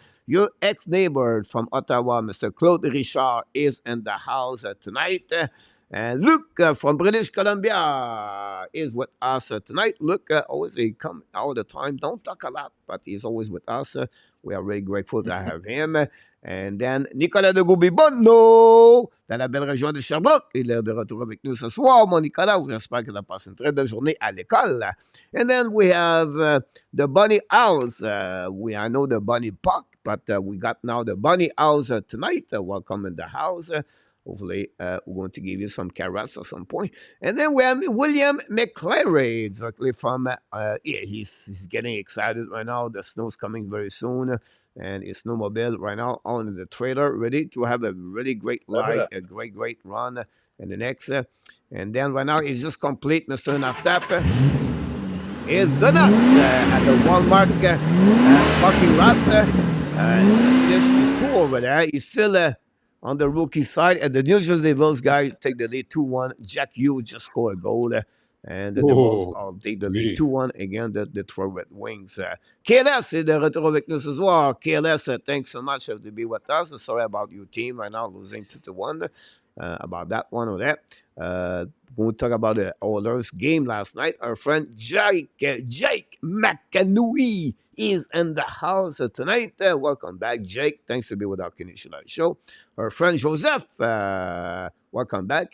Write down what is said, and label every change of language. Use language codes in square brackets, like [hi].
[en] Your ex-neighbor from Ottawa, Mr. Claude Richard, is in the house tonight. And Luke from British Columbia is with us tonight. Luke, always he come all the time. Don't talk a lot, but he's always with us. We are very grateful to have him. And then [fr] Nicolas de Goubi-Bonneau, dans la belle région de Sherbrooke. Il est de retour avec nous ce soir, mon Nicolas. J'espère que tu as passé une très belle journée à l'école. [en] And then we have the Bunny Owls. I know the Bunny Puck, but we got now the Bunny Owls tonight. Welcome in the house. Hopefully, we're going to give you some carrots at some point. And then we have William McClary, directly from, he's getting excited right now. The snow's coming very soon. And his snowmobile right now on the trailer, ready to have a really great ride, a great run in the next. And then right now, he's just complete, Mr. Naftap. Is the nuts at the Walmart parking lot. Just his tour over there. He's still on the rookie side. And the New Jersey Devils guys take the lead 2-1. Jack Hughes just scored a goal. And the Devils take the lead 2-1 against the Detroit Red Wings. [fr] KLS est de retour avec nous ce soir. [en] KLS, thanks so much to be with us. Sorry about your team right now losing 2-1. About that one or that. We'll talk about the Oilers game last night. Our friend Jake McAnooey is in the house tonight. Welcome back, Jake. Thanks to be with our Canadian show. Our friend Joseph, welcome back.